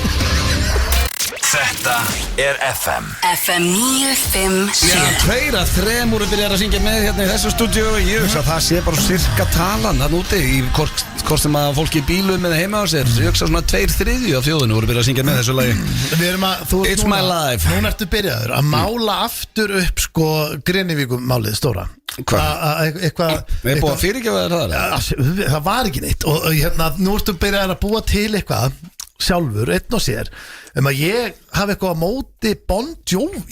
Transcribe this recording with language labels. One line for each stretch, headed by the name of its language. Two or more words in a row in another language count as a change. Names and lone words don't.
Icelandic: Þetta er FM FM 957 Já, 2 af 3 voru byrjar að syngja með hérna í þessu stúdíu og ég hugsa að það sé bara cirka talan hann úti í hvort sem að fólki í bílum eða heima á sér. Ég hugsa svona 2/3 af þjóðinu voru byrjar að syngja með þessu lagi. Við erum að,
English: It's my life.
Icelandic: Núna ertu byrjaður að mála aftur upp sko Grenivíkum málið stóra. Eitthvað Við erum búið að fyrirgefa það. Það var ekki neitt og hérna nú ertu byrjaður að búa til eitthvað sjálfur, einn og sér að ég hafi eitthvað á móti Bon Jovi.